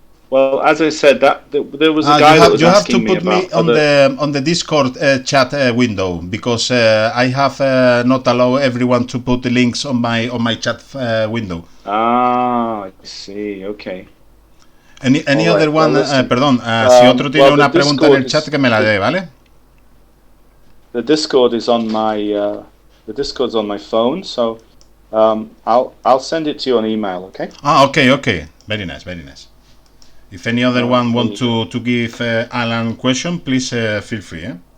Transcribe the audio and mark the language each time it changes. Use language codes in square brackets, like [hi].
[en] Well, as I said, there was a guy that was asking me about. You have to put me on the Discord chat window, because I have not allowed everyone to put the links on my chat window. Ah, I see. Okay. Any other one? [es] Perdón, si otro tiene una pregunta en el chat que me la dé, ¿vale? [en] The Discord is on my Discord's on my phone, so I'll send it to you on email, okay? Okay. Very nice. If any other one want to give Alan question, please feel free.